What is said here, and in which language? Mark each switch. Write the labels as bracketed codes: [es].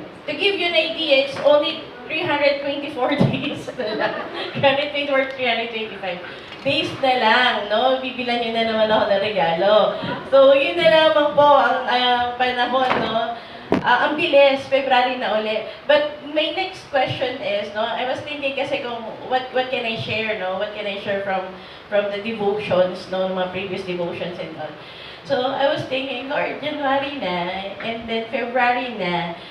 [en] To give you an idea, it's only 324 days [tl] na lang. [en] 324, 325 days [tl] na lang, no? Bibilan nyo na naman ako ng regalo. So, yun na lamang po ang panahon, no? Ang bilis, February na uli. [en] But my next question is, no? I was thinking kasi kung what can I share, no? What can I share from the devotions, no? [tl] Mga [en] previous devotions and all. So, I was thinking, Lord, January na, and then February na.